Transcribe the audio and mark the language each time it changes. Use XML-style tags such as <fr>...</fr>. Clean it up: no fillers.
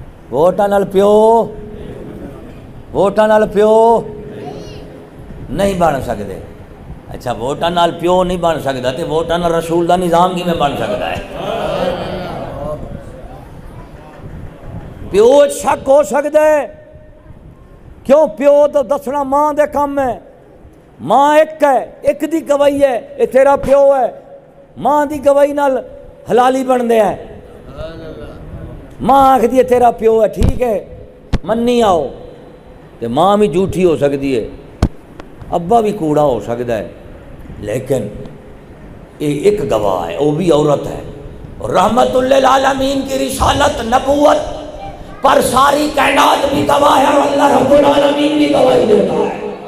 <pa>ووٹاں نال پیو، ووٹاں نال پیو نہیں بن سکدے. اچھا ووٹاں نال پیو نہیں بن سکدا تے ووٹاں نال رسول دا نظام کیویں بن سکدا ہے؟ پیو شک ہو سکدا ہے کیوں؟ پیو تو دسنا ماں دے کم ہے. ماں ایک ہے، ایک دی گواہی ہے اے تیرا پیو ہے. ماں دی گواہی نال حلالی بندے ہیں. ماں آکھدی ہے تیرا پیو ہے، ٹھیک ہے منی آؤ.</pa> <ur>تے ماں بھی جھوٹھی ہو سکتی ہے، ابا بھی کوڑا ہو سکتا ہے، لیکن یہ ایک گواہ ہے، وہ بھی عورت ہے. رحمت للعالمین کی رسالت نبوت پر ساری کائنات بھی گواہ ہے اور اللہ رب العالمین بھی گواہی دیتا ہے.</ur>